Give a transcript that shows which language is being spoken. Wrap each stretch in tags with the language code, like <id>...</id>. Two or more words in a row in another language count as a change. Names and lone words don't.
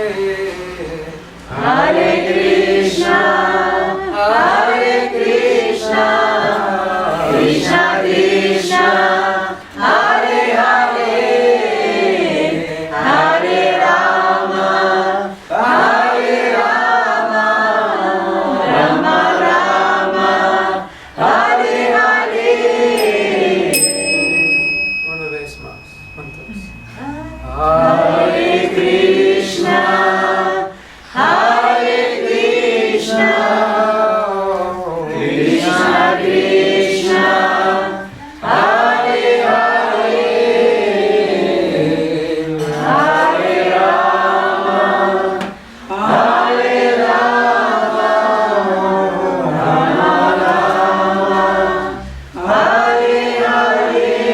<sa>Hare Krishna Krishna Krishna Hare Hare Hare Rama Rama Rama Hare Hare.</sa> <es>Una vez más, juntos.</es> <sa>Hare Krishna Krishna Krishna Hare Hare Hare Rama Rama Rama Hare Hare.</sa>